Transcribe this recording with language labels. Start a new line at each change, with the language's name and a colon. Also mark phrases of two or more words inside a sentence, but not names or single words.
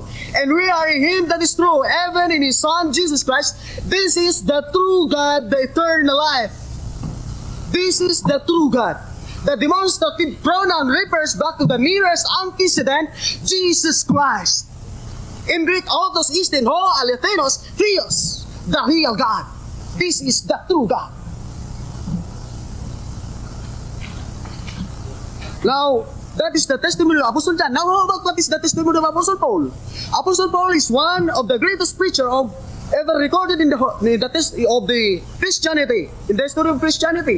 English: And we are in Him that is true, even in His Son, Jesus Christ. This is the true God, the eternal life." This is the true God. The demonstrative pronoun refers back to the nearest antecedent, Jesus Christ. In Greek,
Greek: αὐτός ἐστιν ὁ ἀληθινὸς θεός,
English: the real God. This is the true God. Now, that is the testimony of Apostle John. Now, how about what is the testimony of Apostle Paul? Apostle Paul is one of the greatest preachers ever recorded in the Christianity, in the history of Christianity.